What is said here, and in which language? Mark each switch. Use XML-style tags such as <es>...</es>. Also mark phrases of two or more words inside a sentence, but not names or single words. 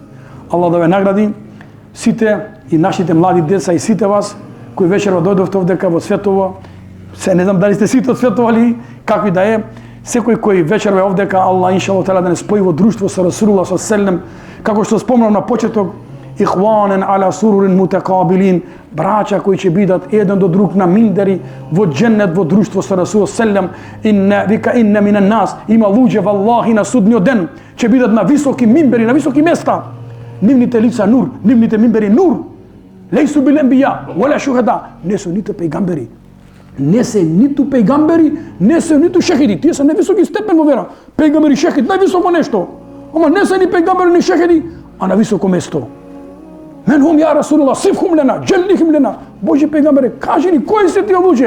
<mk>Аллах да ве награди, сите и нашите млади деца и сите вас кои вечерва дојдовте овдека во Светово. Се не знам дали сте сите од Светово или какви да е. Секој кој вечерва овдека, Аллах</mk> <ar>إن شاء الله تعالى</ar> <mk>да не спои во друштво со Расулуллах со селем, како што спомнав на почеток,</mk> <ar>إخوانا على سرر متقابلين,</ar> <mk>браќа кои ќе бидат еден до друг на миндери во џеннет во друштво со Расул селем. Вика</mk> <ar>إن من الناس,</ar> <mk>има луѓе валлахи на судниот ден ќе бидат на високи минбери, на високи места. Нивните лица нур, нивните минбери нур.</mk> <ar>ليسوا بالأنبياء ولا الشهداء,</ar> <mk>не се ниту пејгамбери. Не се ниту пејгамбери, не се ниту шехиди. Тие се највисоки степен во вера. Пејгамбери, шехид, највисоко нешто. Ама не се ни пејгамбери ни шехиди, а на високо место.</mk> <ar>من هم يا رسول الله صفهم لنا جلهم لنا.</ar> <mk>Божи пејгамбери, кажи ни кои се тие луѓе?</mk>